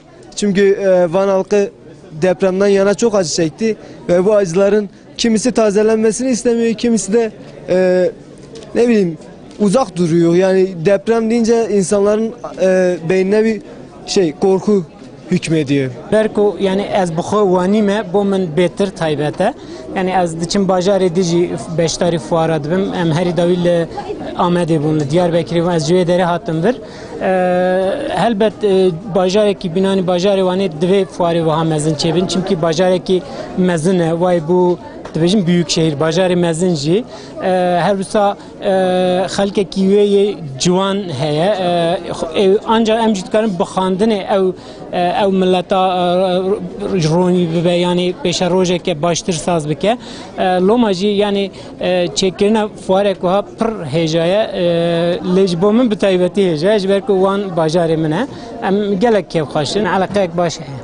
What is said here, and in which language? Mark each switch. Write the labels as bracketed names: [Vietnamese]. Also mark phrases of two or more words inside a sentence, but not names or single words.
[Turkish] Çünkü Van halkı depremden yana çok acı çekti ve bu acıların kimisi tazelenmesini istemiyor, kimisi de ne bileyim uzak duruyor. Yani deprem deyince insanların beynine bir korku hükmediyor. [Kurdish] Berko yani ez bixwe wanîme bo min bêtir taybet e. Yani ez diçim bajarê dijî beşdarî fuara dibim. Em herî dawî li Amedê bûn li Diyarbekirê ez ji wê derê hatim vir. Helbet bajarekî binanî bajarê wanê divê fuarê wiha mezin çêbin. Çimkî bajarekî mezin e way bû dibêjin [Turkish] büyük şehir [Kurdish] bajarê mezin jî her wisa xelkekî wê yê ciwan heye ancak em jî dikarin bi xandinê ew milleta ronî bibe yani pêşa rojeke baştir saz bike loma jî yani çêkirina fuarek wiha pir hêja ye lê ji bo min bi taybetî hêja ye ji ber ku wan bajarê min e em gelek kêfxweşin eleqeyek baş heye.